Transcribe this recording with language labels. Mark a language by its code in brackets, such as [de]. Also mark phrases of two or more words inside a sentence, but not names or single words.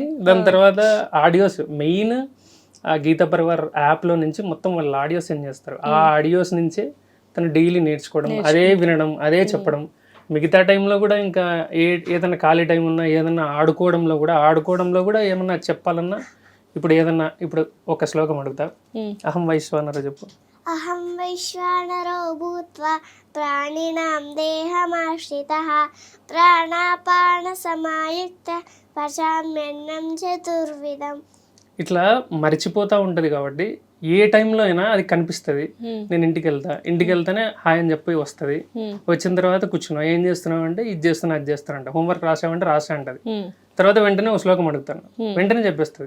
[te] దాని తర్వాత ఆడియోస్, మెయిన్ ఆ గీతా పరివార్ యాప్లో నుంచి మొత్తం వాళ్ళు ఆడియోస్ సెండ్ చేస్తారు. ఆ ఆడియోస్ నుంచే తను డైలీ నేర్చుకోవడం, అదే వినడం, అదే చెప్పడం. మిగతా టైంలో కూడా ఇంకా ఏదైనా ఖాళీ టైం ఉన్నా, ఏదైనా ఆడుకోవడంలో కూడా ఏమన్నా చెప్పాలన్నా, ఇప్పుడు ఏదన్నా ఇప్పుడు ఒక శ్లోకం అడుగుతా, [sa] అహం వైశ్వానరో [te] చెప్పు. [sa] అహం వైశ్వానరో భూత్వా ప్రాణినాం దేహమాశ్రితః ప్రాణాపాన సమాయుక్త పచామ్యన్నం చతుర్విధం. [te] ఇట్లా మర్చిపోతూ ఉంటుంది కాబట్టి ఏ టైంలో అయినా అది కనిపిస్తుంది. నేను ఇంటికి వెళ్తానే హాయ్ అని చెప్పి వస్తుంది. వచ్చిన తర్వాత కూర్చున్నావు, ఏం చేస్తున్నావు అంటే ఇది చేస్తున్నా అది చేస్తానంట, హోంవర్క్ రాసావంటే రాసా అంటది. తర్వాత వెంటనే ఒక శ్లోకం అడుగుతాను, వెంటనే చెప్పేస్తుంది.